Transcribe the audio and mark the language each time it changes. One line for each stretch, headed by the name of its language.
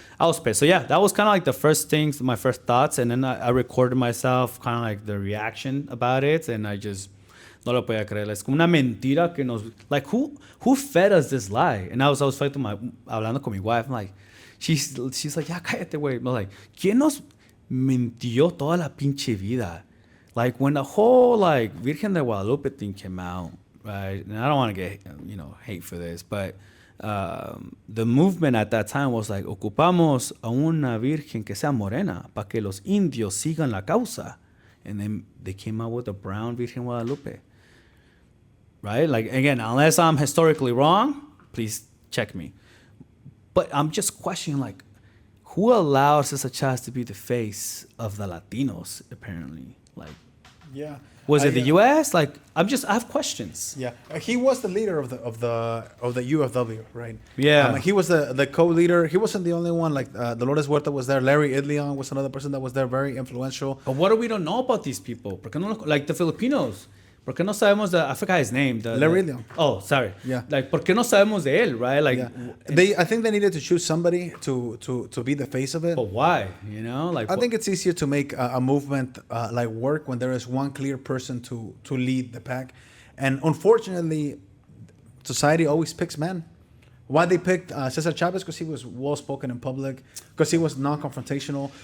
English: I was pissed. So yeah, that was kind of like the first things, my first thoughts. And then I recorded myself, kind of like the reaction about it.
Spanish: And I just, no lo podía creer. Es como una mentira que nos, like,
English: who fed us this lie? And I was
Spanish: hablando con mi
English: wife. I'm like, she's like,
Spanish: ya cállate, güey.
English: I'm like,
Spanish: ¿quién nos mintió toda la pinche vida?
English: Like, when the whole, like, Virgen de Guadalupe thing came out, right? And I don't want to get, hate for this, but the movement at that time was like,
Spanish: ocupamos a una virgen que sea morena para que los indios sigan la causa.
English: And then they came out with a brown Virgen Guadalupe. Right? Like, again, unless I'm historically wrong, please check me. But I'm just questioning, like, who allowed Cesar Chavez to be the face of the Latinos, apparently? Like, yeah. Was it the U.S.? Like, I have questions. Yeah, he was the leader of the UFW, right? Yeah, he was the co-leader. He wasn't the only one. Like Dolores Huerta was there. Larry Idleon was another person that was there, very influential. But what do we don't know about these people?
Spanish: Porque no,
English: like the Filipinos.
Spanish: ¿Por qué no sabemos
English: I forgot his name. Larry Idleon. Oh, sorry. Yeah.
Spanish: Like, ¿por qué no sabemos de él, right?
English: Like, yeah. I think they needed to choose somebody to be the face of it. But why? Like, I think it's easier to make a movement like work when there is one clear person to lead the pack, and unfortunately, society always picks men. Why they picked Cesar Chavez? Because he was well-spoken in public, because he was non-confrontational.